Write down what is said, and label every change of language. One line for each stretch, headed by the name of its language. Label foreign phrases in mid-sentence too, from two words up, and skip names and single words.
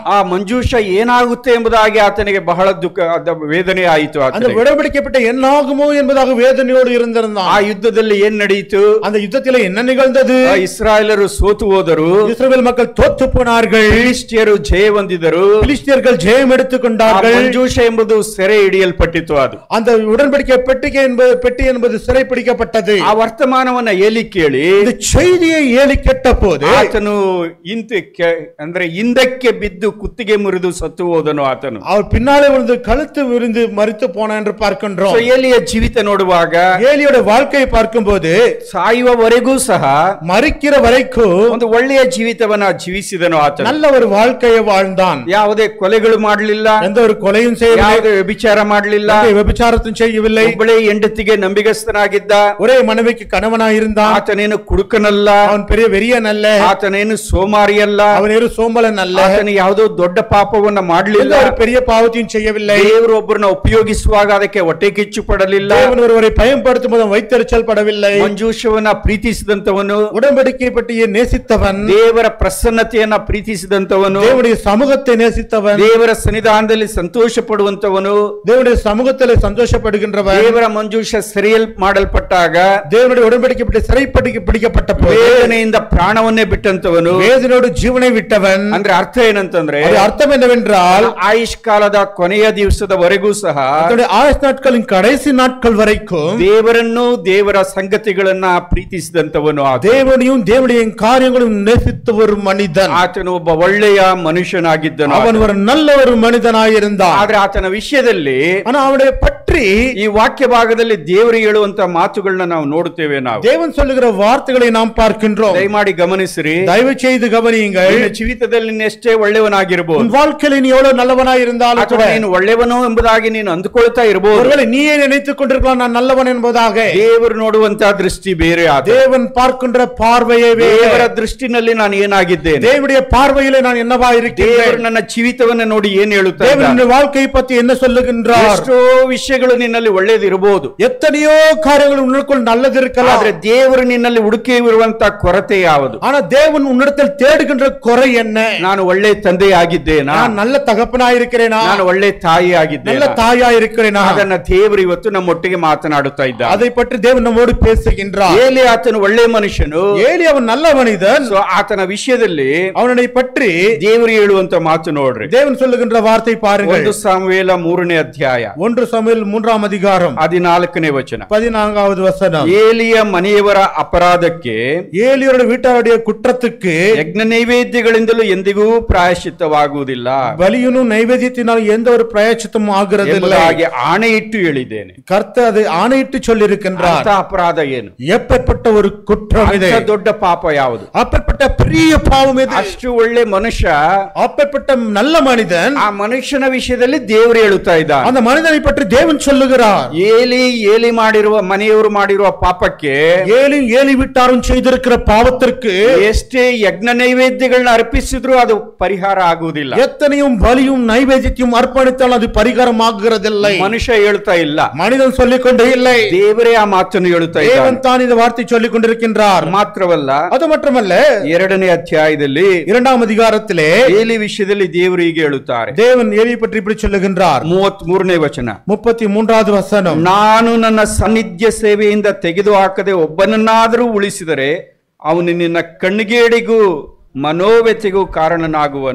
Kannada: ಆ ಮಂಜೂಷ ಏನಾಗುತ್ತೆ ಎಂಬುದಾಗಿ ಆತನಿಗೆ ಬಹಳ ದುಃಖ, ವೇದನೆ ಆಯಿತು.
Tamil: அந்த உடன்படிக்கை பெட்டி என்னாகுமோ என்பதாக வேதனையோடு இருந்திருந்தான்.
Kannada: ಆ ಯುದ್ಧದಲ್ಲಿ ಏನ್ ನಡೆಯಿತು?
Tamil: அந்த யுத்தத்தில் என்ன நிகழ்ந்தது?
Kannada: ಇಸ್ರಾಯೇಲರು ಸೋತು ಹೋದರು.
Tamil: இஸ்ரவேல் மக்கள் தோத்து போனார்கள்.
Kannada: ಫಿಲಿಸ್ಟಿಯರು ಜಯ ಹೊಂದಿದರು.
Tamil: பிலிஸ்தியர்கள் ஜெயம் எடுத்துக் கொண்டார்கள்.
Kannada: ಮಂಜೂಷ ಎಂಬುದು ಸೆರೆ ಹಿಡಿಯಲ್ಪಟ್ಟಿತು. ಅದು
Tamil: அந்த உடன்படிக்கை பெட்டி என்பது சிறை பிடிக்கப்பட்டது.
Kannada: ಆ ವರ್ತಮಾನವನ್ನ ಏಲಿ ಕೇಳಿ,
Tamil: இந்த செய்தியை ஏலி கேட்ட போது
Kannada: ಆತನು ಅಂದ್ರೆ ಹಿಂದಕ್ಕೆ ಬಿದ್ದು ಕುತ್ತಿಗೆ ಮುರಿದು ಸತ್ತು ಹೋದನು. ಆತನು
Tamil: அவர் பின்னாலே விழுந்து கழுத்து விரிந்து மரித்து போனான் என்று பார்க்கின்றோம்.
Kannada: ಏಲಿಯ ಜೀವಿತ ನೋಡುವಾಗ,
Tamil: ஏலியோட வாழ்க்கையை பார்க்கும்போது
Kannada: ಸಾಯುವವರೆಗೂ ಸಹ
Tamil: மரிக்கிற வரைக்கும்
Kannada: ಒಂದು ಒಳ್ಳೆಯ ಜೀವಿತವನ್ನ ಜೀವಿಸಿದನು. ಆತನು
Tamil: நல்ல ஒரு வாழ்க்கையை வாழ்ந்தான்.
Kannada: ಯಾವುದೇ ಕೊಲೆಗಳು ಮಾಡಲಿಲ್ಲ,
Tamil: எந்த ஒரு கொலையும் செய்யவில்லை,
Kannada: ಯಾವುದೇ ವ್ಯಭಿಚಾರ ಮಾಡಲಿಲ್ಲ,
Tamil: விபச்சாரத்தையும் செய்யவில்லை.
Kannada: ಒಬ್ಬಳೇ ಹೆಂಡತಿಗೆ ನಂಬಿಗಸ್ತನಾಗಿದ್ದ,
Tamil: ஒரே மனைவிக்கு கணவனாக இருந்தான்.
Kannada: ಆತನೇನು ಕುಡುಕನಲ್ಲ,
Tamil: அவன் பெரிய வெறியன் அல்ல,
Kannada: ಆತನೇನು ಸೋಮಾರಿ ಅಲ್ಲ,
Tamil: அவன் சோம்பல் கொல்லன் அல்ல.
Kannada: ಆತನು ಯಾವುದೋ ದೊಡ್ಡ ಪಾಪವನ್ನ ಮಾಡಲಿಲ್ಲ.
Tamil: ஒரு பெரிய பாவத்தையும் செய்யவில்லை.
Kannada: ದೇವರು ಒಬ್ಬರನ್ನ ಉಪಯೋಗಿಸುವಾಗ ಅದಕ್ಕೆ ಹೊಟ್ಟೆ ಕಿಚ್ಚು ಪಡಲಿಲ್ಲ.
Tamil: தேவன் ஒருவரை பயன்படுத்தும் போது வைத்தறிச்சல் படவில்லை.
Kannada: ಮಂಜೂಷವನ್ನ ಪ್ರೀತಿಸಿದಂತವನು,
Tamil: உடன்படிக்கை பற்றிய நேசித்தவன்,
Kannada: ದೇವರ ಪ್ರಸನ್ನತೆಯನ್ನ ಪ್ರೀತಿಸಿದಂತವನು,
Tamil: தேவனுடைய சமூகத்தை நேசித்தவன்,
Kannada: ದೇವರ ಸನ್ನಿಧಾನದಲ್ಲಿ ಸಂತೋಷ ಪಡುವಂತವನು,
Tamil: தேவனுடைய சமூகத்தில் சந்தோஷப்படுகின்றவன்,
Kannada: ದೇವರ ಮಂಜೂಷ ಸೆರೆಯಲ್ ಮಾಡಲ್ಪಟ್ಟಾಗ,
Tamil: தேவனுடைய உடன்படிக்கை பற்றி சிறைப்பட்டு பிடிக்கப்பட்ட போது
Kannada: ವೇದನೆಯಿಂದ ಪ್ರಾಣವನ್ನೇ ಬಿಟ್ಟಂತವನು,
Tamil: வேதனோடு ஜீவனை விட்டவன்.
Kannada: ಅಂದ್ರೆ ಅರ್ಥ ಏನಂತಂದ್ರೆ,
Tamil: அது அர்த்தம் என்னவென்றால்
Kannada: ಆಯುಷ್ ಕಾಲದ ಕೊನೆಯ ದಿವಸದವರೆಗೂ ಸಹ
Tamil: தன்னுடைய ஆயுஷ் நாட்களின் கடைசி நாட்கள் வரைக்கும்
Kannada: ದೇವರನ್ನು ದೇವರ ಸಂಗತಿಗಳನ್ನ ಪ್ರೀತಿಸಿದಂತವನು.
Tamil: தேவனையும் தேவனுடைய காரியங்களையும் நேசித்த ஒரு மனிதன்.
Kannada: ಆತನು ಒಬ್ಬ ಒಳ್ಳೆಯ ಮನುಷ್ಯನಾಗಿದ್ದನು.
Tamil: அவன் ஒரு நல்ல ஒரு மனிதனாயிருந்தான்.
Kannada: ಆದ್ರೆ ಆತನ ವಿಷಯದಲ್ಲಿ,
Tamil: ஆனா அவனுடைய பற்றி
Kannada: ಈ ವಾಕ್ಯ ಭಾಗದಲ್ಲಿ ದೇವರು ಹೇಳುವಂತ ಮಾತುಗಳನ್ನ ನಾವು ನೋಡುತ್ತೇವೆ. ನಾವು
Tamil: தேவன் சொல்லுகிற வார்த்தைகளை நாம் பார்க்கின்றோம்.
Kannada: ದಯಮಾಡಿ ಗಮನಿಸಿರಿ,
Tamil: தயவு செய்து கவனியுங்கள்.
Kannada: ನಿನ್ನ ಜೀವಿತದಲ್ಲಿ ನೀನು ಎಷ್ಟೇ ಒಳ್ಳೆಯವನಾಗಿರಬಹುದು,
Tamil: உன் வாழ்க்கையில் நீ எவ்வளவு நல்லவனாயிருந்தாலும் கூட,
Kannada: ಅಥವಾ ನೀನು ಒಳ್ಳೆಯವನು ಎಂಬುದಾಗಿ ನೀನು ಅಂದುಕೊಳ್ತಾ ಇರಬಹುದು.
Tamil: ஒருவேளை நீயே நினைத்துக் கொண்டிருக்கலாம் நான் நல்லவன் என்பதாக.
Kannada: ದೇವರು ನೋಡುವಂತಹ ದೃಷ್ಟಿ ಬೇರೆ.
Tamil: தேவன் பார்க்கின்ற பார்வையே
Kannada: ದೇವರ
Tamil: வேறு.
Kannada: ದೃಷ್ಟಿನಲ್ಲಿ ನಾನು ಏನಾಗಿದ್ದೇನೆ,
Tamil: தேவனுடைய பார்வையிலே நான் என்னவா
Kannada: ದೇವರು
Tamil: இருக்கிறேன்,
Kannada: ನನ್ನ ಜೀವಿತವನ್ನ ನೋಡಿ ಏನ್ ಹೇಳುತ್ತಾ
Tamil: தேவன்
Kannada: ಇದ್ದಾನೆ.
Tamil: என்னுடைய வாழ்க்கையை பற்றி என்ன சொல்லுகின்றார்.
Kannada: ಎಷ್ಟೋ ವಿಷಯಗಳು ನಿನ್ನಲ್ಲಿ ಒಳ್ಳೇದಿರಬಹುದು,
Tamil: எத்தனையோ காரியங்கள் உன்னுக்குள் நல்லது இருக்கலாம்.
Kannada: ಆದ್ರೆ ದೇವರು ನಿನ್ನಲ್ಲಿ ಹುಡುಕಿರುವಂತ ಕೊರತೆ ಯಾವುದು?
Tamil: ஆனா தேவன் உன்னிடத்தில் தேடுகின்ற குறை என்ன?
Kannada: ನಾನು ಒಳ್ಳೆ ತಂದೆ ಆಗಿದ್ದೇನಾ,
Tamil: நான் நல்ல தகப்பனா இருக்கிறேனா,
Kannada: ನಾನು ಒಳ್ಳೆ ತಾಯಿ ಆಗಿದ್ದೇನೆ,
Tamil: நல்ல தாயா இருக்கிறேனா?
Kannada: ಅದನ್ನ ದೇವರು ಇವತ್ತು ನಮ್ಮೊಟ್ಟಿಗೆ ಮಾತನಾಡುತ್ತಾ ಇದ್ದ.
Tamil: அதை பற்றி தேவன் நம்மோடு பேசுகின்றார்.
Kannada: ಏಲಿ ಆತನು ಒಳ್ಳೆ ಮನುಷ್ಯನು,
Tamil: ஏலி அவன் நல்ல மனிதன்.
Kannada: ಸೊ ಆತನ ವಿಷಯದಲ್ಲಿ
Tamil: அவனை பற்றி
Kannada: ದೇವರು ಹೇಳುವಂತ ಮಾತು ನೋಡ್ರಿ.
Tamil: தேவன் சொல்லுகின்ற வார்த்தை பாருங்கள்.
Kannada: 1 ಸಾಮುವೇಲ 3ನೇ ಅಧ್ಯಾಯ
Tamil: 1 சாமுவேல் 3ஆம் அதிகாரம்
Kannada: 14ನೇ ವಚನ.
Tamil: 14வது வசனம்.
Kannada: ಏಲಿಯ ಮನೆಯವರ ಅಪರಾಧಕ್ಕೆ,
Tamil: ஏலியோட வீட்டாருடைய குற்றத்துக்கு
Kannada: ಯಜ್ಞ ನೈವೇದ್ಯಗಳಿಂದಲೂ ಎಂದಿಗೂ ಪ್ರಾಯಶ್ಚಿತ್ತವಾಗುವುದಿಲ್ಲ
Tamil: பலியும் நைவேத்தியத்தினால் எந்த ஒரு பிரயச்சித்தமும் ஆகிறதில்லை
Kannada: ಎಂಬುದಾಗಿ ಆಣೆಯಿಟ್ಟು ಹೇಳಿದ್ದೇನೆ.
Tamil: கர்த்தர் அதை ஆணையிட்டு சொல்லியிருக்கின்றார்.
Kannada: ಅಂತ ಅಪರಾಧ ಏನು?
Tamil: எப்பேற்பட்ட ஒரு குற்றம் இது?
Kannada: ಅಂತ ದೊಡ್ಡ ಪಾಪ ಯಾವುದು?
Tamil: அப்பேற்பட்ட பெரிய பாவம் இது.
Kannada: ಅಷ್ಟು ಒಳ್ಳೆ ಮನುಷ್ಯ,
Tamil: அப்பேற்பட்ட நல்ல மனிதன்,
Kannada: ಆ ಮನುಷ್ಯನ ವಿಷಯದಲ್ಲಿ ದೇವರು ಹೇಳುತ್ತಾ ಇದ್ದಾನೆ.
Tamil: அந்த மனிதனை பற்றி தேவன் சொல்லுகிறார்.
Kannada: ಏಲಿ ಮಾಡಿರುವ ಮನೆಯವರು ಮಾಡಿರುವ ಪಾಪಕ್ಕೆ,
Tamil: ஏலி வீட்டாரும் செய்திருக்கிற பாவத்திற்கு
Kannada: ಎಷ್ಟೇ ಯಜ್ಞ ನೈವೇದ್ಯಗಳನ್ನ ಅರ್ಪಿಸಿದ್ರು ಅದು ಪರಿಹಾರ ಆಗುವುದಿಲ್ಲ.
Tamil: எத்தனையும் பலியும் நைவேத்தியம் அர்ப்பணித்தால் அது பரிகாரம் ஆகுகிறதில்லை.
Kannada: ಮನುಷ್ಯ ಹೇಳ್ತಾ ಇಲ್ಲ,
Tamil: மனிதன் சொல்லிக் கொண்டே இல்லை,
Kannada: ದೇವರೇ ಆ ಮಾತನ್ನು ಹೇಳುತ್ತಾ ಇದ್ದಾನೆ.
Tamil: தேவன் தான் இந்த வார்த்தை சொல்லிக் கொண்டிருக்கின்றார்.
Kannada: ಮಾತ್ರವಲ್ಲ,
Tamil: அது மட்டுமல்ல
Kannada: 2ನೇ ಅಧ್ಯಾಯದಲ್ಲಿ
Tamil: 2ஆம் அதிகாரத்திலே
Kannada: ಏಲಿ ವಿಷಯದಲ್ಲಿ ದೇವರು ಹೀಗೆ ಹೇಳುತ್ತಾರೆ.
Tamil: தேவன் ஏலியை பற்றி இப்படி சொல்லுகின்றார்.
Kannada: 33ನೇ ವಚನ.
Tamil: 33வது வசனம்.
Kannada: ನಾನು ನನ್ನ ಸಾನ್ನಿಧ್ಯ ಸೇವೆಯಿಂದ ತೆಗೆದುಹಾಕದೆ ಒಬ್ಬನನ್ನಾದರೂ ಉಳಿಸಿದರೆ ಅವನು ನಿನ್ನ ಕಣ್ಣಿಗೇಡಿಗೂ ಮನೋವ್ಯಥೆಗೂ ಕಾರಣನಾಗುವನು.